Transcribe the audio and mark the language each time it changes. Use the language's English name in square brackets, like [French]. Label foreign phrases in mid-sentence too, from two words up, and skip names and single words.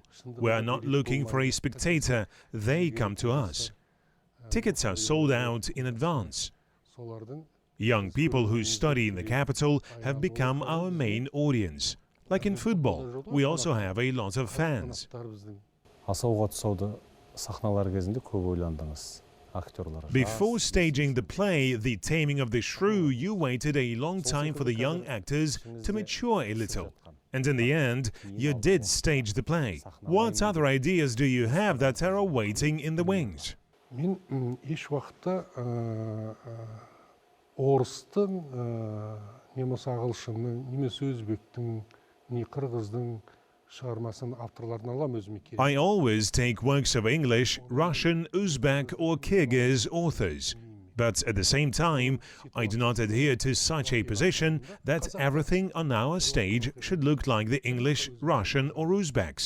[English] We are not looking for a spectator. They come to us. Tickets are sold out in advance. Young people who study in the capital have become our main audience. Like in football, we also have a lot of fans. [Kazakh] Асауға тұсауды сахналар кезінде көп ойландыңыз. [English] Before staging the play, The Taming of the Shrew, you waited a long time for the young actors to mature a little. And in the end, you did stage the play. What other ideas do you have that are awaiting in the wings? [Kazakh] Мен еш уақытта орыстың, немесе ағылшынның, немесе өзбектің, не қырғыздың [English] I always take works of English, Russian, Uzbek or Kyrgyz authors. But at the same time, I do not adhere to such a position that everything on our stage should look like the English, Russian or Uzbeks.